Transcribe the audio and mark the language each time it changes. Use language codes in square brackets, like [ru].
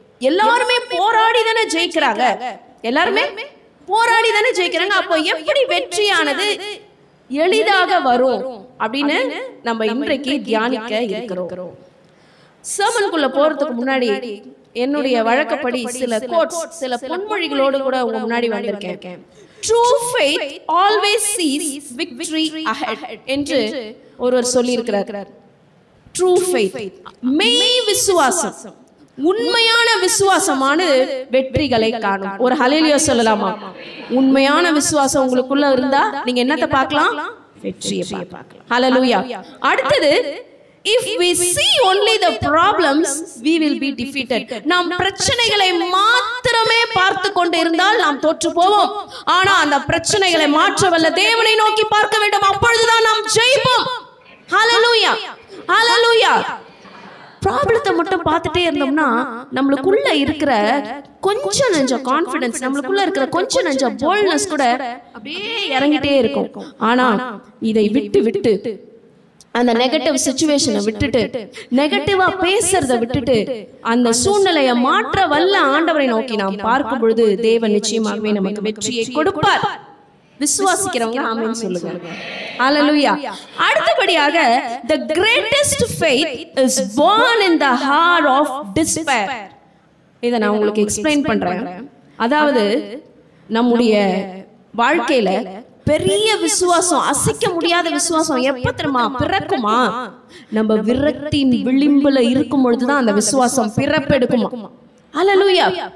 [ta] எல்லாருமே போராடி தானே ஜெயிக்கிறாங்க, எல்லாருமே போராடி தானே ஜெயிக்கிறாங்க. அப்போ எப்படி வெற்றியானது எளிதாக வரும் அப்படின்னு நம்ம இன்றைக்கு தியானிக்க இருக்கிறோம். சர்மனுக்குள்ள போறதுக்கு முன்னாடி என்னுடைய வழக்கப்படி சில கோட்ஸ், சில பொன்மொழிகளோடு கூட உங்க முன்னாடி வந்திருக்கேன். [en] True faith always sees victory ahead [ta] என்று ஒருவர் சொல்லி இருக்கிறார். [en] True faith, [ta] மெய் விசுவாசம், உண்மையான விசுவாசமானது வெற்றிகளை காணும். ஒரு ஹல்லேலூயா சொல்லலாமா? உண்மையான விசுவாசம் உங்களுக்குள்ள இருந்தா நீங்க என்னத்தை பார்க்கலாம்? வெற்றியை பார்க்கலாம். ஹல்லேலூயா. அடுத்தது, [en] if we see only the problems we will be defeated. [ta] நாம் பிரச்சனைகளை மாத்திரமே பார்த்து கொண்டு இருந்தால் நாம் தோற்று போவோம். ஆனா அந்த பிரச்சனைகளை மாற்றவல்ல தேவனை நோக்கி பார்க்க வேண்டும், அப்பொழுதுதான் நாம் ஜெயிப்போம். ஹல்லேலூயா, ஹல்லேலூயா. ப்ராப்ளத்தை மட்டும் பார்த்துட்டே இருந்தோம்னா நம்மளுக்குள்ள இருக்கிற கொஞ்சம் நெஞ்ச கான்ஃபிடன்ஸ், நம்மளுக்குள்ள இருக்கிற கொஞ்சம் நெஞ்ச போல்ட்னஸ் கூட அப்படியே இறங்கிட்டே இருக்கும். ஆனா இதை விட்டு அந்த நெகட்டிவ் சிச்சுவேஷனை விட்டுட்டு, நெகட்டிவா பேசுறதை விட்டுட்டு, அந்த சூழ்நிலையை மாற்ற வல்ல ஆண்டவரை நோக்கி நாம் பார்க்கும் பொழுது தேவன் நிச்சயமாகவே நமக்கு வெற்றியை கொடுப்பார். விசுவாசிக்கிறவங்க ஆமென் சொல்லுங்க. ஹல்லேலூயா. அடுத்தபடியாக, [en] the greatest faith is born in the heart of despair. [ta] இதை நான் உங்களுக்கு எக்ஸ்பிளைன் பண்றேன். அதாவது நம்முடைய வாழ்க்கையில பெரிய விசுவாசம், அசைக்க முடியாத விசுவாசம் எப்ப தெரியுமா பிறக்குமா? நம்ம விரக்தியின் விளிம்புல இருக்கும் பொழுதுதான் அந்த விசுவாசம் பிறப்பெடுக்குமா. ஹல்லேலூயா.